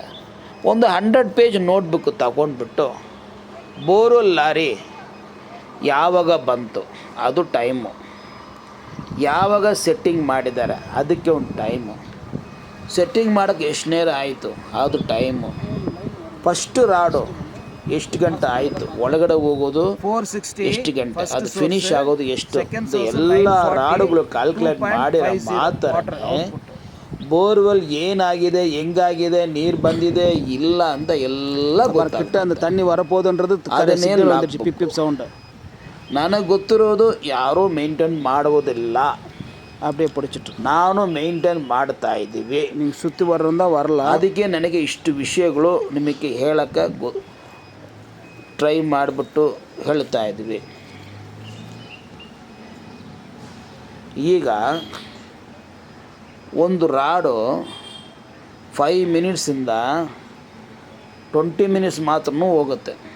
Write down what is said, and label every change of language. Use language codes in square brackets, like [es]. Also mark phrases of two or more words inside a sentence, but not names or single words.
[kn] ಒಂದು 100 [en] page notebook [kn] ತಗೊಂಡ್ಬಿಟ್ಟು [en] borewell lorry [kn] ಯಾವಾಗ ಬಂತು ಅದು ಟೈಮು, ಯಾವಾಗ ಸೆಟ್ಟಿಂಗ್ ಮಾಡಿದ್ದಾರೆ ಅದಕ್ಕೆ ಒಂದು ಟೈಮು, ಸೆಟ್ಟಿಂಗ್ ಮಾಡೋಕ್ಕೆ ಎಷ್ಟು ನೇರ ಆಯಿತು ಅದು ಟೈಮು, [en] first rod [kn] ಎಷ್ಟು ಗಂಟೆ ಆಯಿತು, ಒಳಗಡೆ ಹೋಗೋದು 460 ಎಷ್ಟು ಗಂಟೆ, ಅದು ಫಿನಿಶ್ ಆಗೋದು ಎಷ್ಟು, ಎಲ್ಲ ರಾಡುಗಳು ಕ್ಯಾಲ್ಕುಲೇಟ್ ಮಾಡಿರೋ ಮಾತ್ರನೇ ಬೋರ್ವೆಲ್ ಏನಾಗಿದೆ, ಹೆಂಗಾಗಿದೆ, ನೀರು ಬಂದಿದೆ ಇಲ್ಲ ಅಂತ ಎಲ್ಲ ಗೊತ್ತಾಗುತ್ತೆ. [ta] அந்த தண்ணி வரப்போகுதுன்றது [kn] ಅದನ್ನೇ [ta] பிப் பிப் சவுண்டு [kn] ನನಗೆ ಗೊತ್ತಿರೋದು ಯಾರೂ ಮೇಂಟೈನ್ ಮಾಡುವುದಿಲ್ಲ, [ta] அப்படியே பிடிச்சிட்டு [kn] ನಾನು ಮೇಂಟೈನ್ ಮಾಡ್ತಾ ಇದ್ದೀವಿ. [ta] நீங்கள் சுற்றி வர்றதா வரல. [kn] ಅದಕ್ಕೆ ನನಗೆ ಇಷ್ಟು ವಿಷಯಗಳು ನಿಮಗೆ ಹೇಳೋಕ್ಕೆ ಟ್ರೈ ಮಾಡಿಬಿಟ್ಟು ಹೇಳ್ತಾ ಇದ್ವಿ. ಈಗ ಒಂದು ರಾಡು 5 ಮಿನಿಟ್ಸಿಂದ 20 ಮಿನಿಟ್ಸ್ ಮಾತ್ರ ಹೋಗುತ್ತೆ.